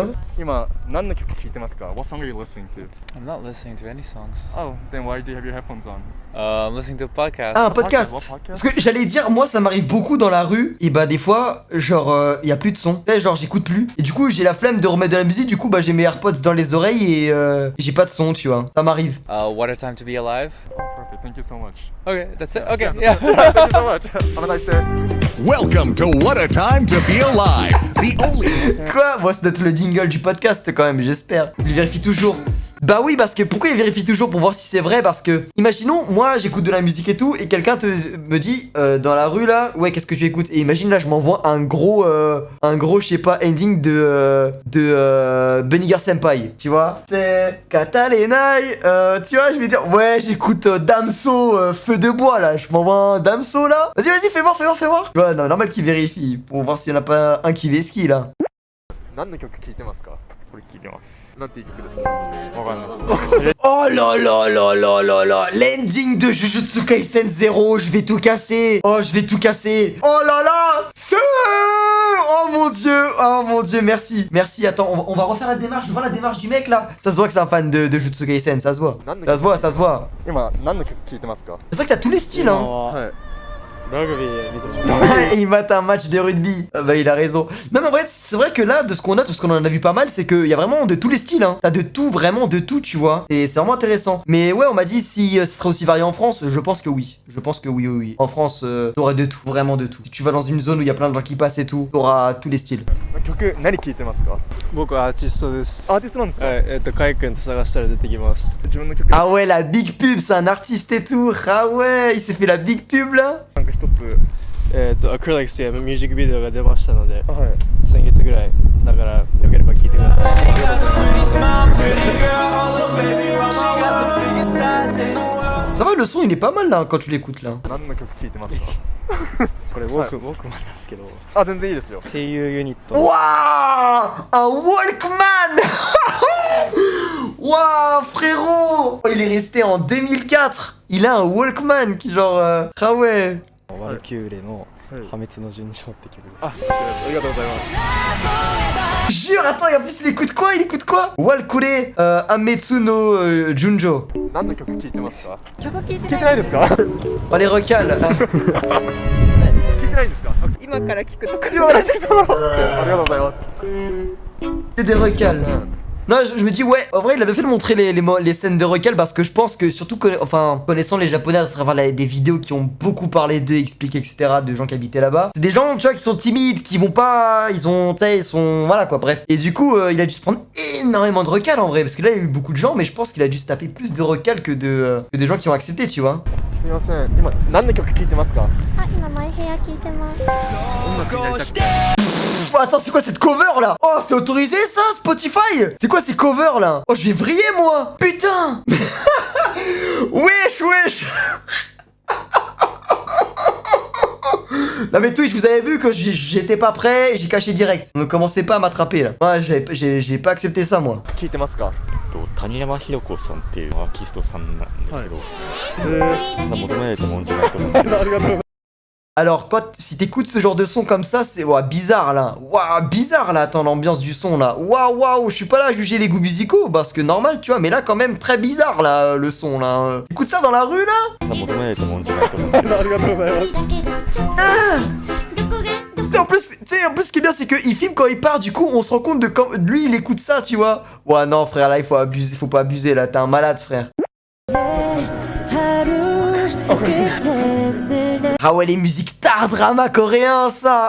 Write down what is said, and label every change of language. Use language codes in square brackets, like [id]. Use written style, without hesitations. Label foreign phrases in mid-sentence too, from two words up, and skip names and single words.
[ja] 今何の曲聴いてますか？ [en] What song are you listening to? I'm not listening to any songs. Oh, then why do you have your headphones on? I'm listening to a podcast. [fr] Ah, un [en] What [fr] podcast. [en] podcast? [fr] Parce que j'allais dire, moi, ça m'arrive beaucoup dans la rue. Et bah, des fois, genre, y a plus de son. Tu sais, genre, j'écoute plus. Et du coup, j'ai la flemme de remettre de la musique. Du coup, bah, j'ai mes AirPods dans les oreilles et j'ai pas de son, tu vois. Ça m'arrive. [en] What a time to be alive. Oh, perfect. Thank you so much. Okay, that's it. Okay, Yeah. yeah. Thank you so much. Have a nice day. Welcome to What a Time to Be Alive, the only. [fr] Quoi? Moi, ça doit être le jingle du podcast quand même, j'espère. Il vérifie toujours. Bah oui, parce que pourquoi il vérifie toujours pour voir si c'est vrai? Parce que, imaginons, moi j'écoute de la musique et tout, et quelqu'un me dit dans la rue là, ouais, qu'est-ce que tu écoutes? Et imagine là, je m'envoie un gros, je sais pas, ending de Bunny Girl Senpai, tu vois? C'est Katalenai, tu vois, je vais dire, ouais, j'écoute Damso, Feu de bois là, je m'envoie un Damso là. Vas-y, fais voir. Tu vois, non, normal qu'il vérifie, pour voir s'il y en a pas un qui vesquille là. [ja] 何の曲聴いてますか？これ聞いてます。なんていう曲ですか？わかんない。 [fr] Oh là là là là là là, l'ending de Jujutsu Kaisen 0, je vais tout casser. Oh, je vais tout casser. Oh là là, oh mon dieu, merci. Attends, on va refaire la démarche. Je vois la démarche du mec là. Ça se voit que c'est un fan de Jujutsu Kaisen, ça se voit. Ça se voit. [ja] 今何の曲聴いてますか？ [fr] C'est vrai que t'as tous les styles, hein. [ja] はい。ラグビー見てます。 [fr] Il mate un match de rugby. Ah bah il a raison. Non mais en vrai c'est vrai que là de ce qu'on note, parce qu'on en a vu pas mal, c'est qu'il y a vraiment de tous les styles hein. T'as de tout, vraiment de tout tu vois. Et c'est vraiment intéressant. Mais ouais on m'a dit si ce serait aussi varié en France, je pense que oui. Oui. En France t'aurais de tout, vraiment de tout. Si tu vas dans une zone où il y a plein de gens qui passent et tout, t'auras tous les styles. [ja] 曲何聴いてますか？僕はアーティストです。アーティストなんですか？はい、カイ君と探したら出てきます。自分の曲 [fr] Ah ouais la big pub, c'est un artiste et tout. Ah ouais, il s'est fait la big pub là. [ja] なんか一つ。アクリリックスでミュージックビデオが出ましたので、はい。先月ぐらいだからよければ聴いてください。 [fr] Ça va le son il est pas mal là quand tu l'écoutes là. [ja] 何の曲聴いてますか？これウォークマンなんですけど、あ、全然いいですよ。声優ユニット。 [fr] Waouh, un Walkman. Waouh frérot, il est resté en 2004. Il a un Walkman qui genre ah ouais. [ja] ワルキューレの破滅の順調って曲です。ありがとうございます。 [fr] Jure, attends, et en plus il écoute quoi? Walkure Ametsu no Junjo. [ja] 何の曲聴いてますか？曲聞いて聴いてないですか？ [fr] Oh les recals. [ja] 聴いてないんですか？今から聞くとか今から聴いてもらおう。ありがとうございます。 [fr] C'est des recals. Non, je me dis, ouais, en vrai, il avait fait de montrer les scènes de recals parce que je pense que, surtout, connaissant les Japonais à travers des vidéos qui ont beaucoup parlé d'eux, expliqué, etc., de gens qui habitaient là-bas, c'est des gens, tu vois, qui sont timides, qui vont pas. Ils sont. Voilà quoi, bref. Et du coup, il a dû se prendre énormément de recals en vrai, parce que là, il y a eu beaucoup de gens, mais je pense qu'il a dû se taper plus de recals que de gens qui ont accepté, tu vois. [ja] すみません。今何の曲聴いてますか？あ、今マイヘア聞いてます。 [fr] Attends, c'est quoi cette cover là? Oh, c'est autorisé ça, Spotify? C'est quoi ces covers là? Oh, je vais vriller moi! Putain! Wesh! Non mais Twitch, vous avez vu que j'étais pas prêt et j'ai caché direct. Ne commencez pas à m'attraper là. Ouais, j'ai pas accepté ça moi. [ja] 聴いてますか？谷山ひろ子さんっていうアーティストさんなんですけど、そんな求められたもんじゃないと思うんですけど。ありがとうございます。 [fr] Alors, si t'écoutes ce genre de son comme ça, c'est bizarre là. Waouh, bizarre là, attends, l'ambiance du son là. Waouh, je suis pas là à juger les goûts musicaux parce que normal, tu vois, mais là quand même très bizarre là, le son là. Écoute ça dans la rue là. [ja] そんな求められたもんじゃないと思うんですけど。ありがとうございます。 [fr] En plus, ce qui est bien, c'est qu'il filme quand il part, du coup, on se rend compte de quand lui il écoute ça, tu vois. Ouais, non, frère, là, il faut pas abuser là, t'es un malade, frère. Ah ouais, les musiques tar drama coréen, ça.